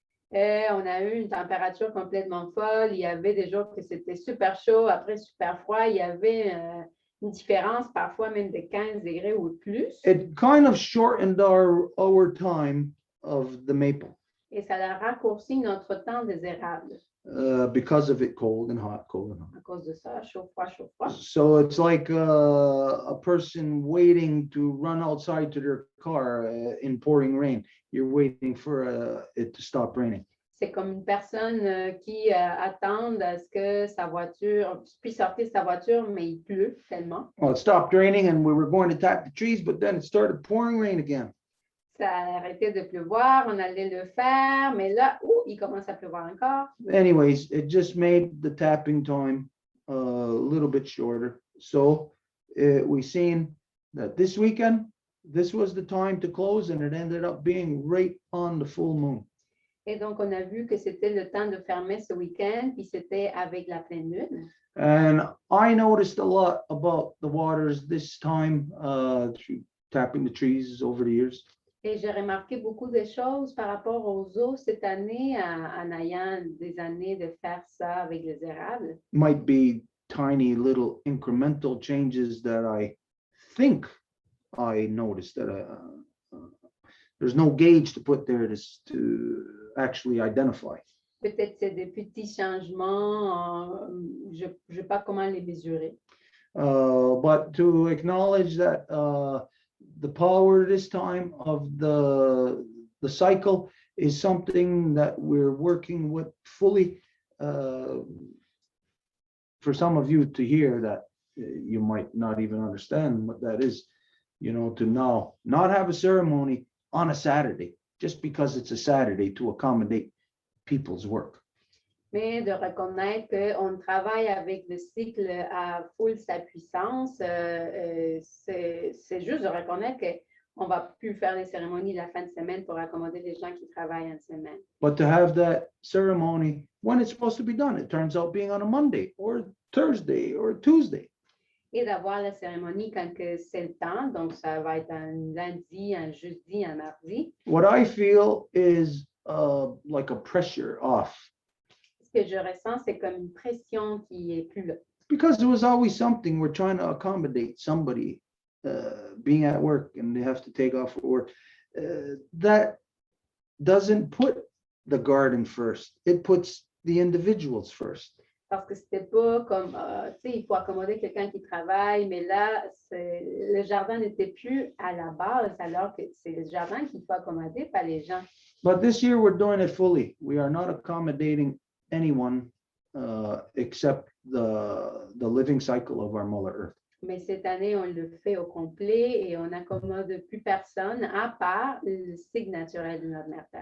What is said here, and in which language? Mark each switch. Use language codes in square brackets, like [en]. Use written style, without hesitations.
[fr] On a eu une température complètement folle. Il y avait des jours que c'était super chaud, après super froid. Il y avait une différence parfois même de 15 degrés ou plus. [en] It kind of shortened our time of the maple. [fr] Et ça a raccourci notre temps des érables. [en] Because of it cold and hot, cold and hot. [fr] À cause de ça, chaud, froid, chaud, froid. [en] So it's like a person waiting to run outside to their car in pouring rain. You're waiting for it to stop raining. [fr] C'est comme une personne qui attend à ce que sa voiture puisse sortir de sa voiture, mais il pleut tellement. [en] Well, it stopped raining and we were going to tap the trees, but then it started pouring rain again. [fr] Ça a arrêté de pleuvoir, on allait le faire, mais là, il commence à pleuvoir encore. [en] Anyways, it just made the tapping time a little bit shorter. So we seen that this weekend, this was the time to close, and it ended up being right on the full moon. [fr] Et donc, on a vu que c'était le temps de fermer ce week-end, puis c'était avec la pleine lune. [en] And I noticed a lot about the waters this time tapping the trees over the years. [fr] Et j'ai remarqué beaucoup de choses par rapport aux eaux cette année en ayant des années de faire ça avec les érables. [en] Might be tiny little incremental changes that I think I noticed that there's no gauge to put there to actually identify. [fr] Peut-être c'est des petits changements, je ne sais pas comment les mesurer. [en] But to acknowledge that the power this time of the cycle is something that we're working with fully. For some of you to hear that, you might not even understand what that is, to now not have a ceremony on a Saturday, just because it's a Saturday to accommodate people's work. [fr] Mais de reconnaître qu'on travaille avec le cycle à full sa puissance, c'est juste de reconnaître qu'on ne va plus faire les cérémonies la fin de semaine pour accommoder les gens qui travaillent en semaine. [en] But to have that ceremony when it's supposed to be done, it turns out being on a Monday or Thursday or Tuesday. [fr] Et d'avoir la cérémonie quand c'est le temps, donc ça va être un lundi, un jeudi, un mardi. [en] What I feel is like a pressure off. [fr] Ce que je ressens, c'est comme une pression qui est plus là. [en] Because there was always something we're trying to accommodate somebody being at work and they have to take off work. That doesn't put the garden first. It puts the individuals first. [fr] Parce que c'était pas comme, tu sais, il faut accommoder quelqu'un qui travaille, mais là, le jardin n'était plus à la base, alors que c'est le jardin qu'il faut accommoder, pas les gens. [en] But this year we're doing it fully. We are not accommodating anyone except the living cycle of our Mother Earth. [fr] Mais cette année, on le fait au complet et on n'accommode plus personne à part le cycle naturel de notre mère Terre.